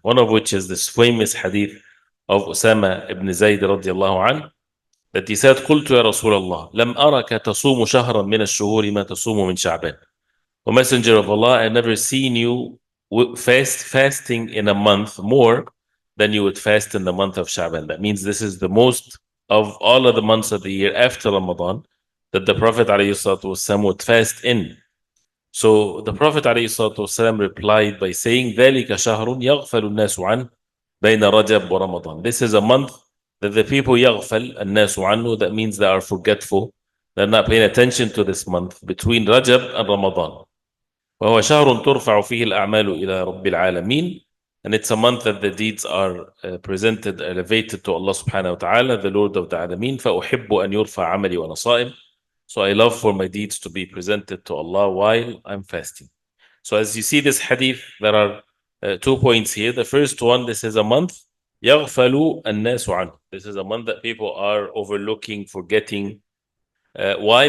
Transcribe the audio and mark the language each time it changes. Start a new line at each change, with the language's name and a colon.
English: One of which is this famous hadith of Usama ibn Zayd radiallahu anhu, that he said,
Arabic: قلت يا رسول الله لم أرك تصوم شهرا من الشهور ما تصوم من شعبان.
English: O Messenger of Allah, I never seen you fasting in a month more than you would fast in the month of Sha'ban. That means this is the most of all of the months of the year after Ramadan that the Prophet ﷺ would fast in. So the Prophet ﷺ replied by saying,
Arabic: ذلك شهر يغفل الناس عنه بين رجب ورمضان.
English: This is a month that the people
Arabic: يغفل الناس عنه,
English: that means they are forgetful, they're not paying attention to this month between Rajab and Ramadan.
Arabic: وهو شهر ترفع فيه الأعمال إلى رب العالمين,
English: and it's a month that the deeds are presented, elevated to Allah subhanahu wa ta'ala, the Lord of the Alameen.
Arabic: فأحب أن يرفع عملي وأنا صائم.
English: So I love for my deeds to be presented to Allah while I'm fasting. So as you see this hadith, there are 2 points here. The first one, this is a month
Arabic: يغفل الناس عنه.
English: This is a month that people are overlooking, forgetting. Why?